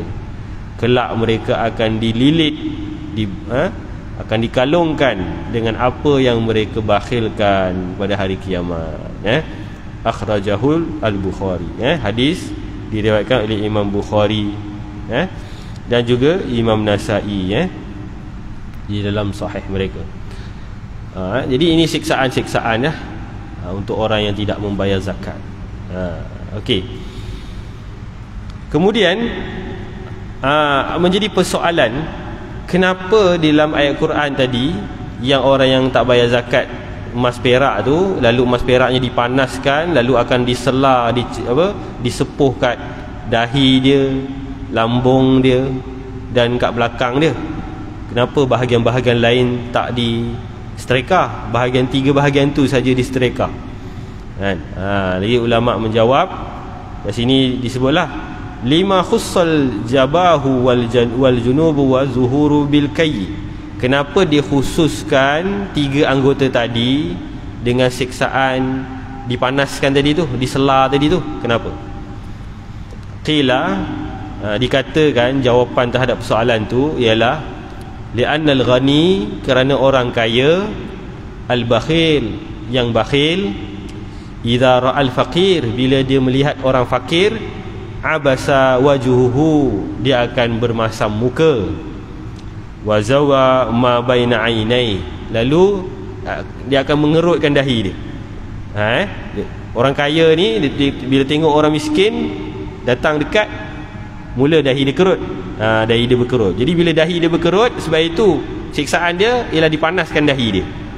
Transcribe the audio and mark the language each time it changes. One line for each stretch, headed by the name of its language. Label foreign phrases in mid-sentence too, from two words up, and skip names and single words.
Malay: Kelak mereka akan dililit, akan dikalungkan dengan apa yang mereka bakhilkan pada hari kiamat.
Arabic: أَخْرَجَهُ الْبُخَارِيُّ.
Malay: Hadis diriwayatkan oleh Imam Bukhari dan juga Imam Nasa'i di dalam sahih mereka. Jadi ini siksaan-siksaan untuk orang yang tidak membayar zakat. Okey. Kemudian menjadi persoalan kenapa di dalam ayat Quran tadi yang orang yang tak bayar zakat emas perak tu, lalu emas peraknya dipanaskan, lalu akan disela, disepuh kat dahi dia, lambung dia dan kat belakang dia. Kenapa bahagian-bahagian lain tak disetrika? Bahagian 3 bahagian tu saja disetrika, kan? Lagi ulama menjawab, kat sini disebutlah
Arabic: لِمَا خُصَّتِ الْجِبَاهُ وَالْجُنُوبُ وَالظُّهُورُ بِالْكَيِّ.
Malay: Kenapa dia khususkan 3 anggota tadi dengan siksaan dipanaskan tadi tu, disela tadi tu? Kenapa? Qila, dikatakan jawapan terhadap soalan tu ialah
Arabic: لِأَنَّ الْغَنِيَّ,
Malay: kerana orang kaya, al-bakhil, yang bakhil,
Arabic: إِذَا رَأَى الْفَقِيرَ,
Malay: bila dia melihat orang fakir,
Arabic: عَبَسَ وَجْهُهُ,
Malay: dia akan bermasam muka,
Arabic: وَزَوَى مَا بَيْنَ عَيْنَيْهِ,
Malay: lalu dia akan mengerutkan dahi dia. Orang kaya ni bila tengok orang miskin datang dekat, mula dahi dia kerut, dahi dia berkerut. Jadi bila dahi dia berkerut, sebab itu siksaan dia ialah dipanaskan dahi dia.